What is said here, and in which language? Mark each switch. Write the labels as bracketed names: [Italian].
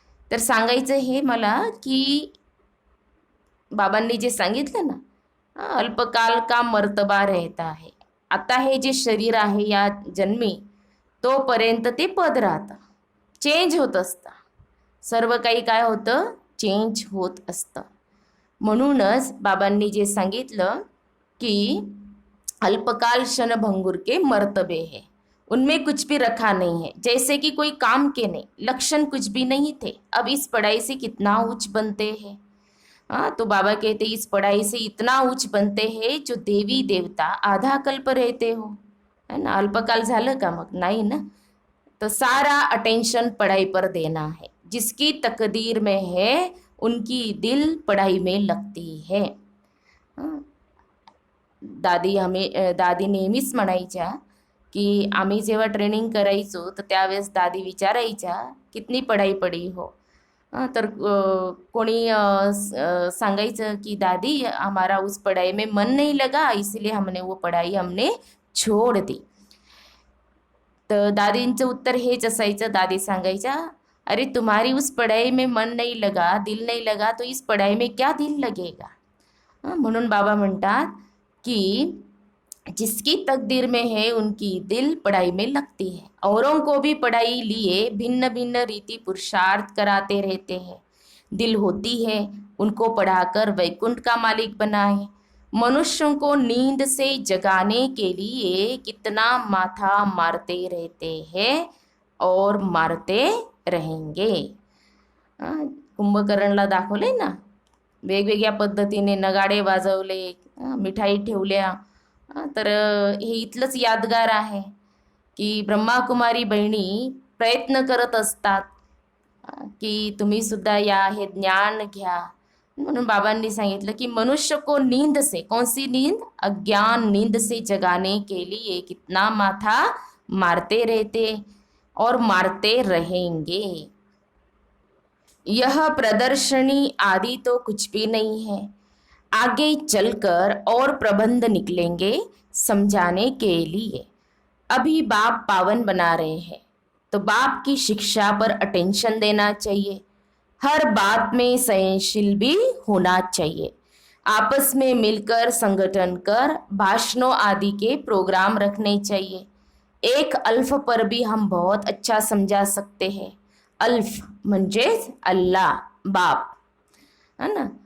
[Marathi] तर सांगायचं हे मला की बाबांनी जे सांगितलं ना, [Hindi] अल्पकाल का मर्तबा रहता है. [Marathi] आता हे जे शरीर आहे या जन्मी तोपर्यंत ते पद राहतं, चेंज होत असतं. सर्व काही काय होतं, चेंज होत असतं. म्हणूनच बाबांनी जे सांगितलं की [Hindi] अल्पकाल क्षणभंगुर के मर्तबे है, उनमें कुछ भी रखा नहीं है, जैसे कि कोई काम के नहीं, लक्षण कुछ भी नहीं थे, अब इस पढ़ाई से कितना उच्च बनते हैं. तो बाबा कहते इस पढ़ाई से इतना उच्च बनते हैं जो देवी देवता आधा कल्प रहते हो, है ना. [Marathi] अल्पकाल झालं का, मग नाही ना. [Hindi] तो सारा अटेंशन पढ़ाई पर देना है, जिसकी तकदीर में है उनकी दिल पढ़ाई में लगती है. [Marathi] दादी नेहमीच म्हणायच्या की आम्ही जेव्हा ट्रेनिंग करायचो तर त्यावेळेस दादी विचारायच्या [Hindi] कितनी पढ़ाई पड़ी हो. [Marathi] तर कोणी सांगायचं की [Hindi] दादी हमारा उस पढ़ाई में मन नहीं लगा, इसलिए हमने वो पढ़ाई छोड़ दी. [Marathi] तर दादींचं उत्तर हेच असायचं. दादी सांगायच्या, [Hindi] अरे तुम्हारी उस पढ़ाई में मन नहीं लगा, दिल नहीं लगा, तो इस पढ़ाई में क्या दिल लगेगा. [Marathi] म्हणून बाबा म्हणतात कि [Hindi] जिसकी तकदीर में है उनकी दिल पढ़ाई में लगती है. औरों को भी पढ़ाई लिए भिन्न भिन्न रीति पुरुषार्थ कराते रहते हैं. दिल होती है उनको पढ़ाकर वैकुंठ का मालिक बनाए. मनुष्यों को नींद से जगाने के लिए कितना माथा मारते रहते हैं और मारते रहेंगे. [Marathi] कुंभकर्णला दाखवले ना, वेगवेगळ्या पद्धतीने नगाडे वाजवले, मिठाई ठेवल्या. तर हे इथलंच यादगार आहे की ब्रह्माकुमारी बहिणी प्रयत्न करत असतात की तुम्ही सुद्धा या, हे ज्ञान घ्या. म्हणून बाबांनी सांगितलं की [Hindi] मनुष्य को नींद से, कौन सी नींद, अज्ञान नींद से जगाने के लिए कितना माथा मारते रहते और मारते रहेंगे. यह प्रदर्शनी आदि तो कुछ भी नहीं है, आगे चलकर और प्रबंध निकलेंगे समझाने के लिए. अभी बाप पावन बना रहे हैं तो बाप की शिक्षा पर अटेंशन देना चाहिए. हर बात में सहनशील भी होना चाहिए. आपस में मिलकर संगठन कर भाषणों आदि के प्रोग्राम रखने चाहिए. एक अल्फ पर भी हम बहुत अच्छा समझा सकते हैं. [Marathi] अल्फ म्हणजेच अल्लाह, बाप, है ना.